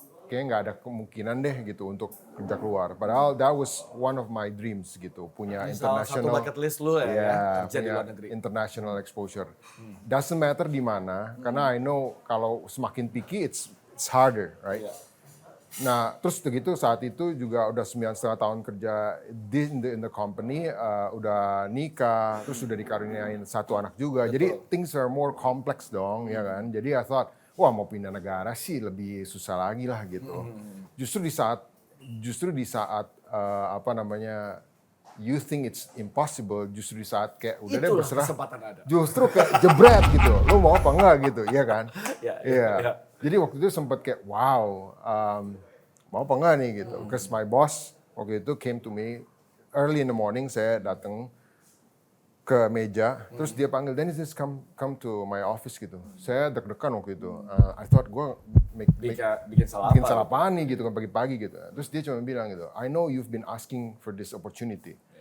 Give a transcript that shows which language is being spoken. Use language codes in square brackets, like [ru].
[id] Kayaknya nggak ada kemungkinan deh gitu untuk kerja keluar. Padahal [en] that was one of my dreams gitu, punya international. [id] Salah satu bucket list lu ya, kerja di luar negeri. [en] International exposure. Doesn't matter [id] di mana, karena [en] I know [id] kalau semakin [en] picky it's harder, right? [id] Nah, terus begitu saat itu juga udah 9,5 tahun kerja [en] in the company, [id] udah nikah, terus udah dikaruniain satu anak juga. Jadi [en] things are more complex [id] dong, ya kan? Jadi [en] I thought, [id] wah mau pindah negara sih lebih susah lagi lah gitu. Justru di saat apa namanya, [en] you think it's impossible, [id] justru di saat kayak udah deh berserah, justru kayak jebret gitu. Lo mau apa enggak gitu, ya kan? Iya. Jadi waktu itu sempat kayak wow, mau apa enggak nih gitu. [en] Because my boss [id] waktu itu [en] came to me early in the morning, [id] saya datang ke meja, terus dia panggil, [en] Dennis, come to my office gitu. [id] Saya deg-degan waktu itu. [en] I thought [id] gue bikin salah apa nih gitu kan pagi-pagi gitu. Terus dia cuma bilang gitu, [en] I know you've been asking for this opportunity.